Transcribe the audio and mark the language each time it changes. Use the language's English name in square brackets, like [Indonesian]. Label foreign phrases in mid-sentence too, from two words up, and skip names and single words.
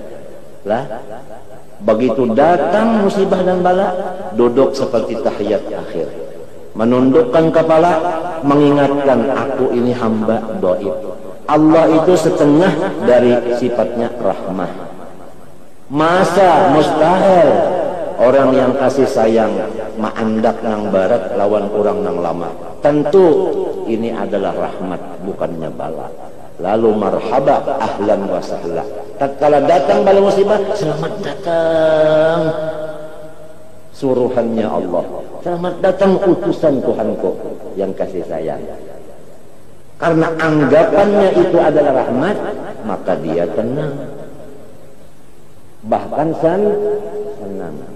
[Indonesian] Lah, begitu datang musibah dan bala, duduk seperti tahiyat akhir, menundukkan kepala, mengingatkan aku ini hamba dhaif. Allah itu setengah dari sifatnya rahmah. [Banjar] Masa mustahil orang yang kasih sayang maandak nang barat lawan orang nang lama. [Indonesian] Tentu ini adalah rahmat, bukannya bala. [Arabic] Lalu مرحبا أهلا وسهلا, [Indonesian] tatkala datang bala musibah, selamat datang suruhannya Allah, selamat datang utusan Tuhanku yang kasih sayang. Karena anggapannya itu adalah rahmat, maka dia tenang, bahkan senang.